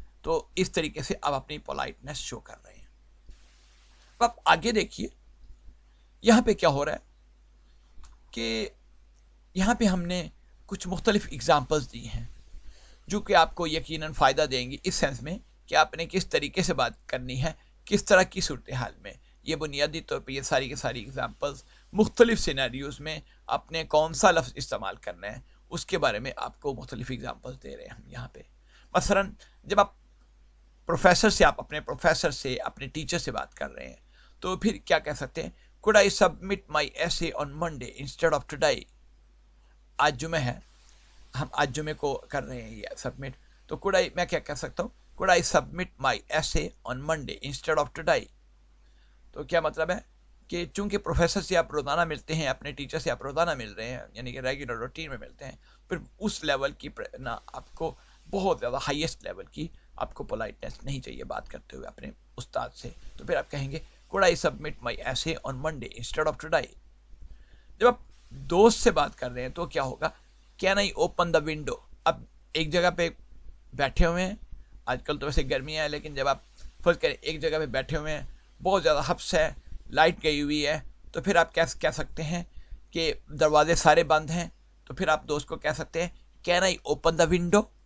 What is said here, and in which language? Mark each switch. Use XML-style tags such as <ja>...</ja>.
<ur>تو اس طریقے سے آپ اپنی پولائٹنس شو کر رہے ہیں. اب آپ آگے دیکھیے یہاں پہ کیا ہو رہا ہے کہ یہاں پہ ہم نے کچھ مختلف اگزامپلس دی ہیں جو کہ آپ کو یقیناً فائدہ دیں گی، اس سینس میں کہ آپ نے کس طریقے سے بات کرنی ہے، کس طرح کی صورتحال میں. یہ بنیادی طور پہ یہ ساری کی ساری اگزامپلس مختلف سینیریوز میں آپ نے کون سا لفظ استعمال کرنا ہے اس کے بارے میں آپ کو مختلف اگزامپلس دے رہے ہیں ہم یہاں پہ. مثلاً جب آپ پروفیسر سے، آپ اپنے پروفیسر سے، اپنے ٹیچر سے بات کر رہے ہیں، تو پھر کیا کہہ سکتے ہیں,</ur> <en>could I submit my essay on Monday instead of today.</en> <ur>آج جمعہ ہے, ہم آج جمعے کو کر رہے ہیں یہ سبمٹ, تو could I میں کیا کہہ سکتا ہوں,</ur> <en>could I submit my essay on Monday instead of today.</en> <ur>تو کیا مطلب ہے کہ چونکہ پروفیسر سے آپ روزانہ ملتے ہیں, اپنے ٹیچر سے آپ روزانہ مل رہے ہیں, یعنی کہ ریگولر روٹین میں ملتے ہیں, پھر اس لیول کی نا آپ کو بہت زیادہ ہائیسٹ لیول کی آپ کو پولائٹنس نہیں چاہیے بات کرتے ہوئے اپنے استاد سے. تو پھر آپ کہیں گے</ur> <en>could I submit my essay on Monday instead of today.</en> <ur>جب آپ دوست سے بات کر رہے ہیں تو کیا ہوگا,</ur> <en>can I open the window.</en> <ur>اب ایک جگہ پہ بیٹھے ہوئے ہیں, آج کل تو ویسے گرمیاں ہیں, لیکن جب آپ فرض کریں ایک جگہ پہ بیٹھے ہوئے ہیں, بہت زیادہ حبس ہے, لائٹ گئی ہوئی ہے, تو پھر آپ کہہ سکتے ہیں کہ دروازے سارے بند ہیں, تو پھر آپ دوست کو کہہ سکتے ہیں</ur> <en>can I open the window.</en>